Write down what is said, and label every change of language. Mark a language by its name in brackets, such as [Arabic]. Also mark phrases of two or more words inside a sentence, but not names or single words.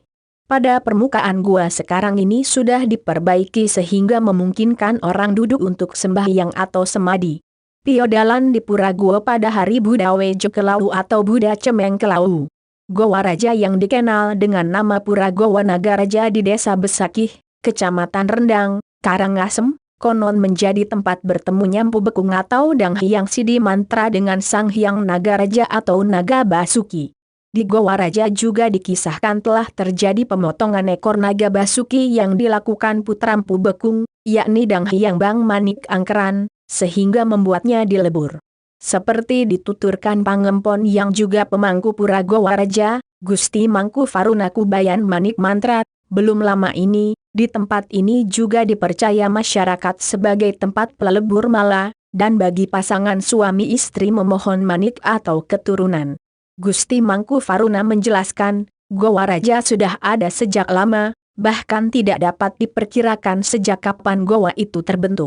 [Indonesian] Pada permukaan gua sekarang ini sudah diperbaiki sehingga memungkinkan orang duduk untuk sembahyang atau semadi. Piodalan di pura gua pada hari Buddha Wejo Kelau atau Buddha Cemeng Kelau. Goa Raja yang dikenal dengan nama Pura Goa Nagaraja di Desa Besakih, Kecamatan Rendang, Karangasem, konon menjadi tempat bertemunya Mpu Bekung atau Dang Hyang Sidimantra dengan Sang Hyang Nagaraja atau Naga Basuki. Di Goa Raja juga dikisahkan telah terjadi pemotongan ekor Naga Basuki yang dilakukan putra Mpu Bekung, yakni Dang Hyang Bang Manik Angkeran, sehingga membuatnya dilebur. Seperti dituturkan Pangempon yang juga pemangku Pura Goa Raja, Gusti Mangku Faruna Kubayan Manik Mantra, belum lama ini, di tempat ini juga dipercaya masyarakat sebagai tempat pelebur mala, dan bagi pasangan suami istri memohon manik atau keturunan. Gusti Mangku Faruna menjelaskan, Goa Raja sudah ada sejak lama, bahkan tidak dapat diperkirakan sejak kapan goa itu terbentuk.